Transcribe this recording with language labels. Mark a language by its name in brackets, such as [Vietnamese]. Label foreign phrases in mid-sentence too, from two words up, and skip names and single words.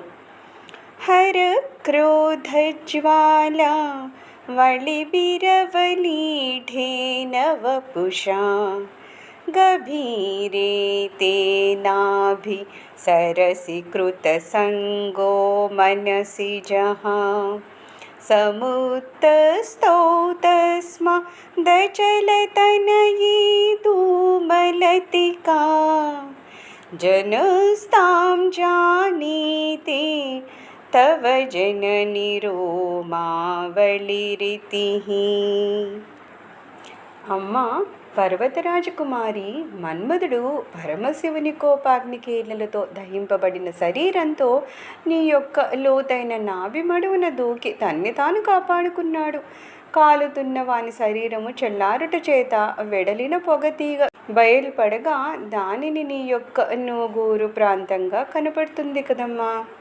[Sanskrit] హర క్రోధజ్వాలా వళివిరవలీఢేనవపుషా గభీరే తేనాభి సరసి కృతసంగో మనసి జహా समुत्तस्तौ तस्मादचलतनयी धूमलतिका जनस्तां जानीते तव जननि रोमावलिरितिः. [Telugu] అమ్మా పర్వతరాజకుమారి, మన్మధుడు పరమశివుని కోపాగ్ని కీర్ణలతో దహింపబడిన శరీరంతో నీ యొక్క లోతైన నాభి మడువున దూకి తన్ని తాను కాపాడుకున్నాడు. కాలుతున్న వాని శరీరము చల్లారుట చేత వెడలిన పొగతీగ బయలుపడగా దానిని నీ యొక్క నూగూరు ప్రాంతంగా కనపడుతుంది కదమ్మా.